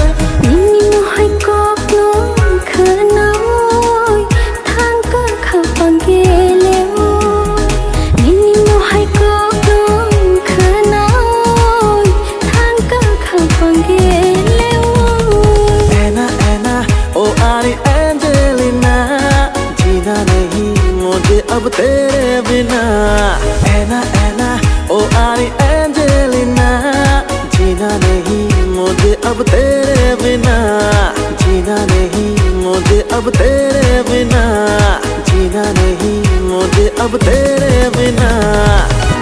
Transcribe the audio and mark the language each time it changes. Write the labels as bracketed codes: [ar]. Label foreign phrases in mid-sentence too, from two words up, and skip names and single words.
[trp] Nini mo hai kok no khnoi thang ka khapang gele Nini mo hai kok no khnoi thang ka khapang gele [hi] Oh Ari Angelina जीना नहीं मुझे अब तेरे बिना ऐना Oh Ari Angelina जीना नहीं मुझे अब तेरे बिना जीना नहीं मुझे अब तेरे बिना जीना नहीं मुझे अब तेरे बिना